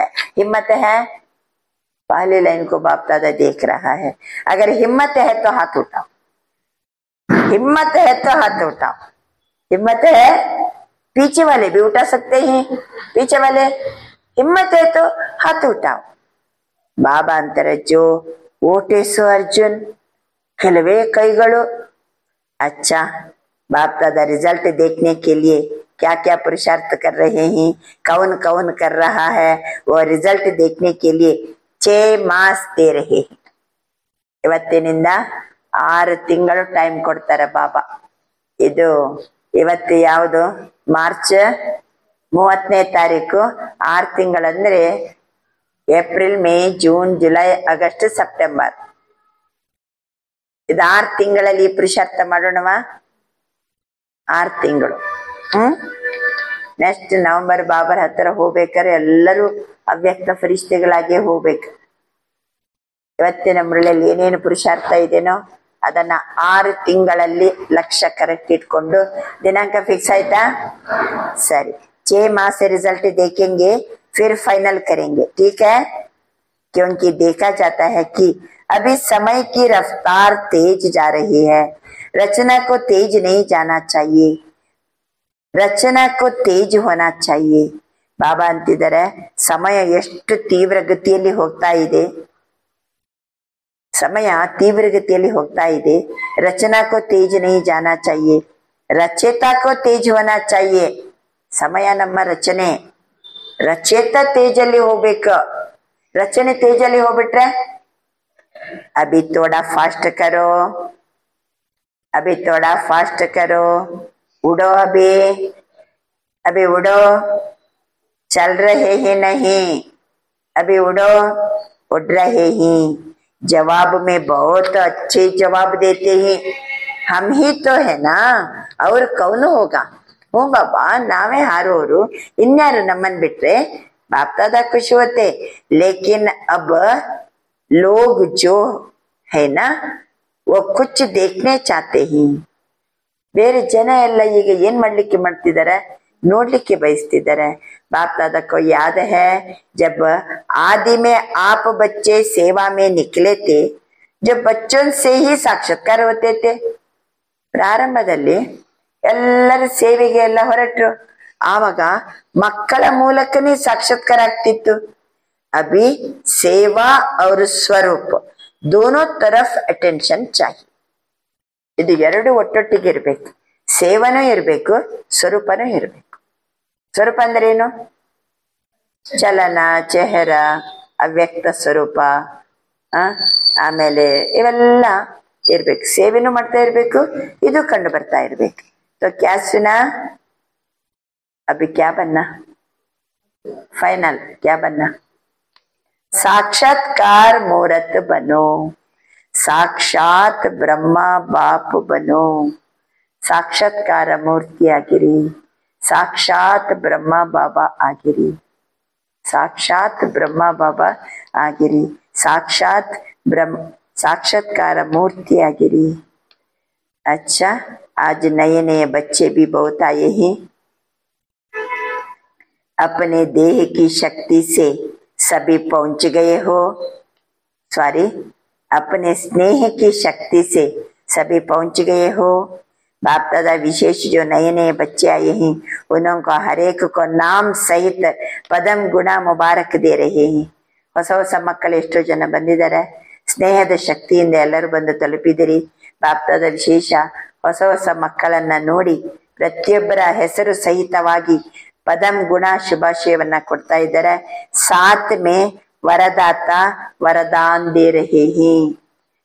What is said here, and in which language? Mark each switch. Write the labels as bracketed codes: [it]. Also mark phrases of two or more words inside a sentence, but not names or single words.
[hi] हिम्मत है, पहली लाइन को बाप दादा देख रहा है. अगर हिम्मत है तो हाथ उठाओ, हिम्मत है तो हाथ उठाओ. हिम्मत है, पीछे वाले भी उठा सकते हैं, पीछे वाले हिम्मत है तो हाथ उठाओ. बाबा अंतर जो [kn] ಓಟೇಸು ಅರ್ಜುನ್, ಕೆಲವೇ ಕೈಗಳು. [hi] अच्छा, बाप दादा रिजल्ट देखने के लिए क्या क्या पुरुषार्थ कर रहे हैं, कौन कौन कर रहा है, वो रिजल्ट देखने के लिए 6 ಮಾಸ दे रहे हैं. [kn] ಇವತ್ತಿನಿಂದ 6 ತಿಂಗಳು ಟೈಮ್ ಕೊಡ್ತಾರೆ ಬಾಬಾ. ಇದು ಇವತ್ತು ಯಾವುದು? ಮಾರ್ಚ್ 30ನೇ ತಾರೀಕು. 6 ತಿಂಗಳಂದ್ರೆ ಏಪ್ರಿಲ್, ಮೇ, ಜೂನ್, ಜುಲೈ, ಆಗಸ್ಟ್, ಸೆಪ್ಟೆಂಬರ್. ಇದು 6 ತಿಂಗಳಲ್ಲಿ ಪುರುಷಾರ್ಥ ಮಾಡೋಣವಾ? 6 ತಿಂಗಳು. ನೆಕ್ಸ್ಟ್ ನವೆಂಬರ್ ಬಾಬರ ಹತ್ರ ಹೋಗ್ಬೇಕಾದ್ರೆ ಎಲ್ಲರೂ ಅವ್ಯಕ್ತ ಫರಿಷ್ಠೆಗಳಾಗಿ ಹೋಗ್ಬೇಕು. ಇವತ್ತಿನ ಮುರಳಿಯಲ್ಲಿ ಏನೇನು ಪುರುಷಾರ್ಥ ಇದೆನೋ ಅದನ್ನ 6 ತಿಂಗಳಲ್ಲಿ ಲಕ್ಷ್ಯ ಕರೆಕ್ಟ್ ಇಟ್ಕೊಂಡು ದಿನಾಂಕ ಫಿಕ್ಸ್ ಆಯ್ತಾ? ಸರಿ. [hi] 6 माह से रिजल्ट देखेंगे, फिर फाइनल करेंगे. ठीक है? क्योंकि देखा जाता है कि अभी समय की रफ्तार तेज जा रही है. रचना को तेज नहीं जाना चाहिए, रचना को तेज होना चाहिए. [kn] ಬಾಬಾ ಅಂತಿದ್ದಾರೆ, ಸಮಯ ಎಷ್ಟು ತೀವ್ರ ಗತಿಯಲ್ಲಿ ಹೋಗ್ತಾ ಇದೆ, ಸಮಯ ತೀವ್ರಗತಿಯಲ್ಲಿ ಹೋಗ್ತಾ ಇದೆ. [hi] रचना को तेज नहीं जाना चाहिए, रचेता को तेज होना चाहिए. [kn] ಸಮಯ ನಮ್ಮ ರಚನೆ, ರಚೇತ ತೇಜಲ್ಲಿ ಹೋಗ್ಬೇಕು. ರಚನೆ ತೇಜಲ್ಲಿ ಹೋಗ್ಬಿಟ್ರೆ [hi] अभी थोड़ा फास्ट करो, अभी थोड़ा फास्ट करो, उड़ो अभी, अभी उड़ो, चल रहे ही नहीं, अभी उड़ो, उड़ रहे ही. जवाब में बहुत अच्छे जवाब देते हैं. हम ही तो है ना, और कौन होगा? [kn] ಹ್ಞೂ ಬಾಬಾ, ನಾವೇ ಹಾರೋರು, ಇನ್ಯಾರು ನಮ್ಮನ್ ಬಿಟ್ರೆ? [hi] बाप दादा खुशी होते. लेकिन अब लोग जो है ना, वो कुछ देखने चाहते हैं. [kn] ಬೇರೆ ಜನ ಎಲ್ಲ ಈಗ ಏನ್ ಮಾಡ್ತಿದ್ದಾರೆ? ನೋಡ್ಲಿಕ್ಕೆ ಬಯಸ್ತಿದ್ದಾರೆ. [hi] बाप दादा को याद है, जब आदि में आप बच्चे सेवा में निकले थे, जब बच्चों से ही साक्षात्कार होते थे. [kn] ಪ್ರಾರಂಭದಲ್ಲಿ ಎಲ್ಲರ ಸೇವೆಗೆ ಎಲ್ಲ ಹೊರಟ್ರು, ಆವಾಗ ಮಕ್ಕಳ ಮೂಲಕನೇ ಸಾಕ್ಷಾತ್ಕಾರ ಆಗ್ತಿತ್ತು. [hi] अभी सेवा और ಸ್ವರೂಪ दोनों तरफ अटेंशन चाहिए. [kn] ಇದು ಎರಡು ಒಟ್ಟೊಟ್ಟಿಗೆ ಇರ್ಬೇಕು. ಸೇವನೂ ಇರ್ಬೇಕು, ಸ್ವರೂಪನೂ ಇರ್ಬೇಕು. ಸ್ವರೂಪ ಅಂದ್ರೆ ಏನು? ಚಲನ, ಚೆಹರ, ಅವ್ಯಕ್ತ ಸ್ವರೂಪ, ಆಮೇಲೆ ಇವೆಲ್ಲ ಇರ್ಬೇಕು. ಸೇವೆನೂ ಮಾಡ್ತಾ ಇರ್ಬೇಕು, ಇದು ಕಂಡು ಬರ್ತಾ ಇರ್ಬೇಕು. [hi] तो क्या सुना? अभी क्या बनना? फाइनल क्या बनना? साक्षात्कार मूर्त बनो, साक्षात ब्रह्मा बाप बनो. साक्षात्कार मूर्ति [kn] ಆಗಿರಿ, ಸಾಕ್ಷಾತ್ ಬ್ರಹ್ಮ ಬಾಬಾ ಆಗಿರಿ, ಸಾಕ್ಷಾತ್ ಬ್ರಹ್ಮ ಬಾಬಾ ಆಗಿರಿ, ಸಾಕ್ಷಾತ್ ಬ್ರಹ್ಮ [hi] साक्षात्कार मूर्ति [kn] ಆಗಿರಿ. [hi] अच्छा, आज नए नए बच्चे भी बहुत आए हैं. अपने देह की शक्ति से सभी पहुंच गए हो. सॉरी, अपने स्नेह की शक्ति से सभी पहुंच गए हो. बाप दादा विशेष जो नए नए बच्चे आए हैं, उनको हर एक को नाम सहित पदम गुणा मुबारक दे रहे हैं. [kn] ಹೊಸ ಹೊಸ ಮಕ್ಕಳು ಎಷ್ಟೋ ಜನ ಬಂದಿದ್ದಾರೆ. ಸ್ನೇಹದ ಶಕ್ತಿಯಿಂದ ಎಲ್ಲರೂ ಬಂದು ತಲುಪಿದಿರಿ. ಬಾಪ್ ದಾದಾ ವಿಶೇಷ ಹೊಸ ಹೊಸ ಮಕ್ಕಳನ್ನ ನೋಡಿ ಪ್ರತಿಯೊಬ್ಬರ ಹೆಸರು ಸಹಿತವಾಗಿ ಪದಂ ಗುಣ ಶುಭಾಶಯವನ್ನ ಕೊಡ್ತಾ ಇದ್ದಾರೆ. [hi] साथ में वरदाता वरदान दे रहे हैं.